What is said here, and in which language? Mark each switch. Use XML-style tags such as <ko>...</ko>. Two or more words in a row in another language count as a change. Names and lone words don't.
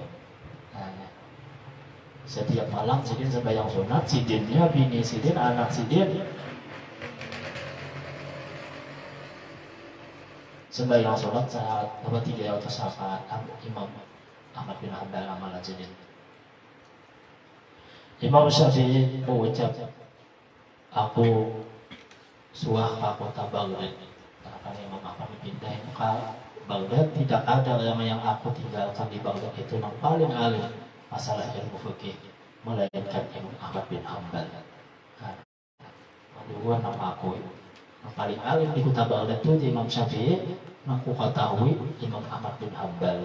<id>Nah, setiap malam Sidin sembahyang sunat, Sidinnya, bini Sidin, anak Sidin sembahyang sunat saat 300 rakaat. Imam Ahmad bin Hanbal amalan Sidin. Imam Syafi'i mengucap, aku suah ke kota Baghdad. Karena Imam Ahmad pindah ke Baghdad, tidak ada yang aku tinggalkan di Baghdad itu yang paling alim masalah ilmu fikih, melainkan Imam Ahmad bin Hanbal. Dua nama aku yang paling alim di kota Baghdad itu Imam Syafi'i, aku ketahui Imam Ahmad bin Hanbal.</id>